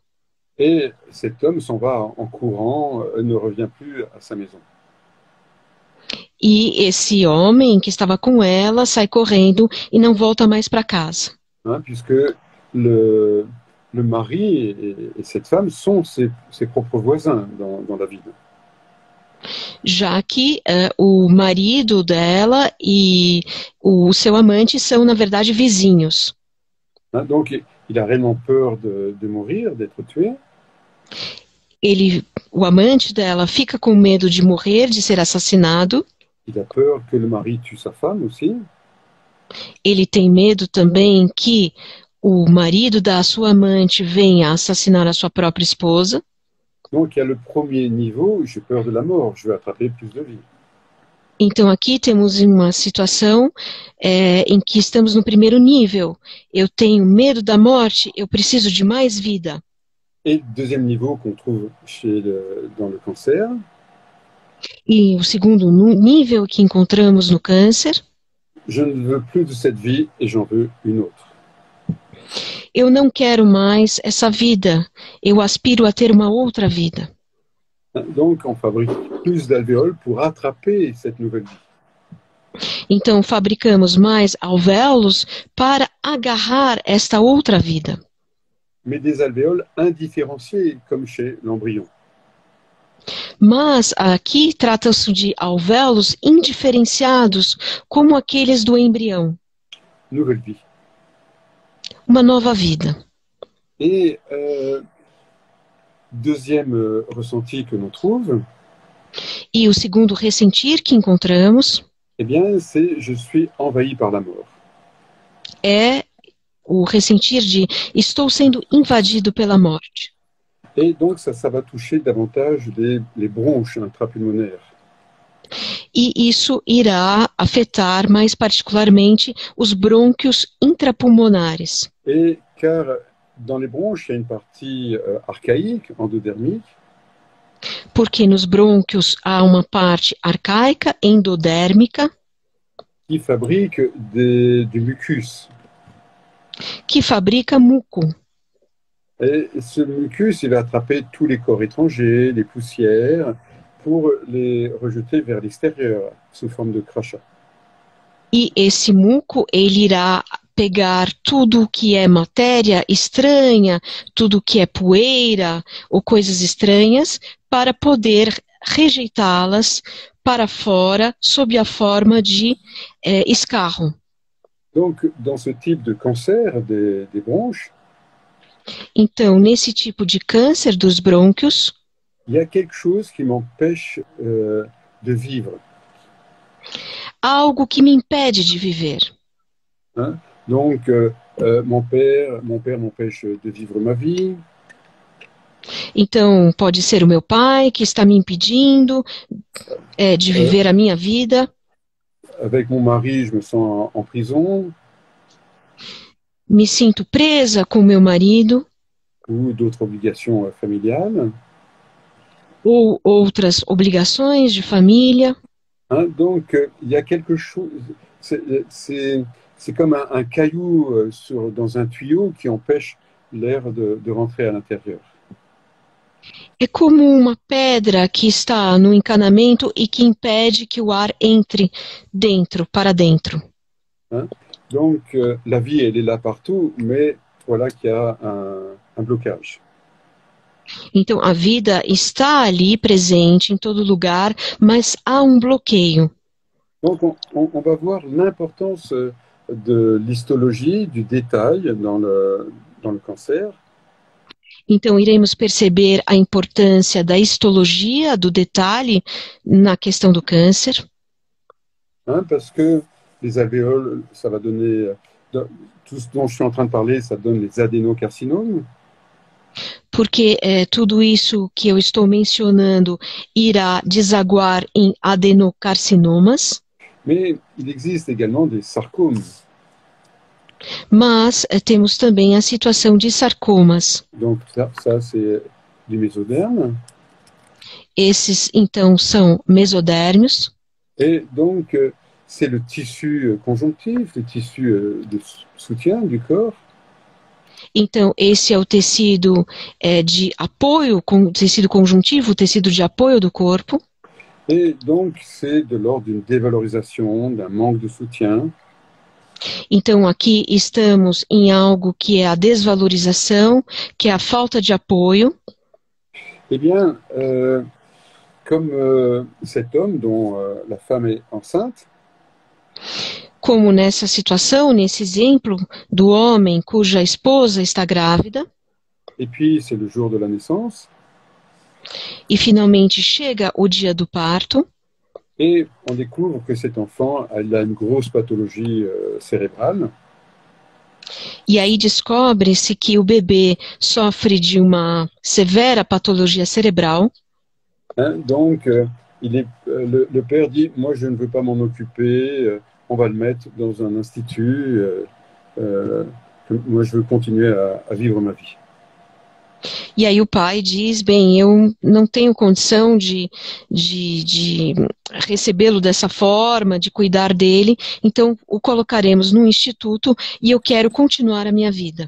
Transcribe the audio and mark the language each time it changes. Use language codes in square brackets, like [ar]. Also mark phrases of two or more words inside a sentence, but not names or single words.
[fr] Et cet homme s'en va en courant, ne revient plus à sa maison. [pt] E esse homem que estava com ela sai correndo e não volta mais para casa. [fr] Puisque le mari et cette femme sont ses propres voisins dans la ville. [pt] Já que o marido dela e o seu amante são, na verdade, vizinhos. [fr] Donc, il a réellement peur de mourir, d'être tué. [pt] O amante dela fica com medo de morrer, de ser assassinado. [fr] Il a peur que le mari tue sa femme aussi. [pt] Ele tem medo também que o marido da sua amante venha assassinar a sua própria esposa. [fr] Donc, il y a le premier niveau, j'ai peur de la mort, je veux attraper plus de vie. [pt] Então, aqui temos uma situação em que estamos no primeiro nível. Eu tenho medo da morte, eu preciso de mais vida. [fr] Et deuxième niveau qu'on trouve dans le cancer. [pt] E o segundo nível que encontramos no câncer. [fr] Je ne veux plus de cette vie et j'en veux une autre. [pt] Eu não quero mais essa vida, eu aspiro a ter uma outra vida. [fr] Donc, on fabrique plus d'alvéoles pour attraper cette nouvelle vie. [pt] Então, fabricamos mais alvéolos para agarrar esta outra vida. [fr] Mais des alvéoles indifférenciés, comme chez l'embryon. [pt] Mas aqui trata-se de alvéolos indiferenciados, como aqueles do embrião. [fr] Nouvelle vie. [pt] Uma nova vida. [fr] Et deuxième ressenti que l'on trouve. [pt] E o segundo ressentir que encontramos. [fr] Eh bien, c'est je suis envahi par la mort. [pt] É o ressentir de estou sendo invadido pela morte. [fr] Et donc, ça va toucher davantage les bronches intrapulmonaires. [pt] E isso irá afetar mais particularmente os brônquios intrapulmonares. [fr] Et car dans les bronches, il y a une partie archaïque, endodermique. [pt] Porque nos brônquios há uma parte arcaica, endodérmica, [fr] qui fabrique du mucus. [pt] Que fabrica muco. [fr] Et ce mucus, il va attraper tous les corps étrangers, les poussières, pour les rejeter vers l'extérieur, sous forme de crachat. [pt] E esse muco, ele irá pegar tudo que é matéria estranha, tudo que é poeira ou coisas estranhas, para poder rejeitá-las para fora, sob a forma de escarro. [fr] Donc, dans ce type de cancer des bronches, [pt] então, nesse tipo de câncer dos brônquios, [fr] il y a quelque chose qui m'empêche de vivre. [pt] Há algo que me impede de viver. Hein? [fr] Donc, mon père m'empêche de vivre ma vie. [pt] Então, pode ser o meu pai que está me impedindo de viver a minha vida. [fr] Avec mon mari, je me sens en prison. [pt] Me sinto presa com meu marido. [fr] ou d'autres obligations familiales. [pt] ou outras obrigações de família. [fr] Hein, donc, il y a quelque chose, c'est comme un caillou dans un tuyau qui empêche l'air de rentrer à l'intérieur. [pt] É como uma pedra que está no encanamento e que impede que o ar entre para dentro. Hein. [fr] Donc, la vie, elle est là partout, mais voilà qu'il y a un blocage. [pt] Então, a vida está ali presente em todo lugar, mas há um bloqueio. [fr] Donc, on va voir l'importance de l'histologie, du détail dans le cancer. [pt] Então, iremos perceber a importância da histologia, do detalhe, na questão do câncer. [fr] Hein, parce que les alvéoles, ça va donner, tout ce dont je suis en train de parler, ça donne les adénocarcinomes. [pt] Porque tudo isso que eu estou mencionando irá desaguar em adenocarcinomas. [fr] Mais il existe également des sarcomes. [pt] Mas temos também a situação de sarcomas. [fr] Donc ça c'est du mésoderme. [pt] Esses, então, são mesodérmios. [fr] Et donc, c'est le tissu conjonctif, le tissu de soutien du corps. [pt] Então, esse é o tecido de apoio, tecido conjuntivo, o tecido de apoio do corpo. [fr] Et donc, c'est de l'ordre d'une dévalorisation, d'un manque de soutien. [pt] Então, aqui estamos em algo que é a desvalorização, que é a falta de apoio. [fr] Eh bien, comme cet homme dont la femme est enceinte, [pt] como nessa situação, nesse exemplo do homem cuja esposa está grávida. [fr] Et puis, c'est le jour de la naissance. [pt] E finalmente chega o dia do parto. [fr] Et on découvre que cet enfant a une grosse pathologie cérébrale. [pt] E aí descobre-se que o bebê sofre de uma severa patologia cerebral. [fr] Hein, donc, le père dit, moi je ne veux pas m'en occuper, on va le mettre dans un institut, moi je veux continuer à vivre ma vie. [pt] E aí o pai diz, bem, eu não tenho condição de recebê-lo dessa forma, de cuidar dele, então o colocaremos num instituto e eu quero continuar a minha vida.